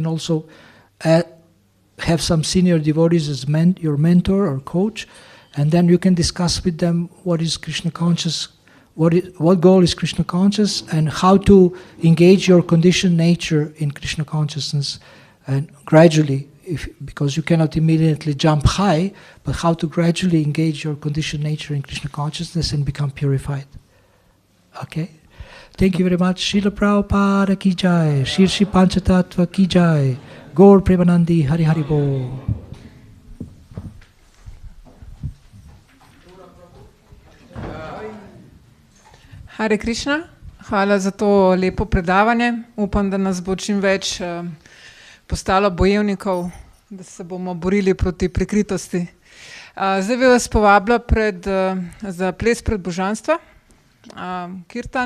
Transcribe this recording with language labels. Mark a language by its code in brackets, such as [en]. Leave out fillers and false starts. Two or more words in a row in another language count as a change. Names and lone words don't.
[en] also have some senior devotees as your mentor or coach, and then you can discuss with them what is Krishna conscious, what goal is Krishna conscious, and how to engage your conditioned nature in Krishna consciousness, and gradually because you cannot immediately jump high, but how to gradually engage your conditioned nature in Krishna consciousness and become purified. Okay? Thank you very much. [hi] श्रील प्रभुपाद की जय, श्री पञ्चतत्त्व की जय, गौर प्रेमानन्दी, हरि हरि बोल. [sa] हरे कृष्ण, [sl] hvala za to lepo predavanje. Upam, da nas bo čim več postalo bojevnikov, da se bomo borili proti prikritosti. Zdaj bi vas povabila za ples pred božanstva, kirtan.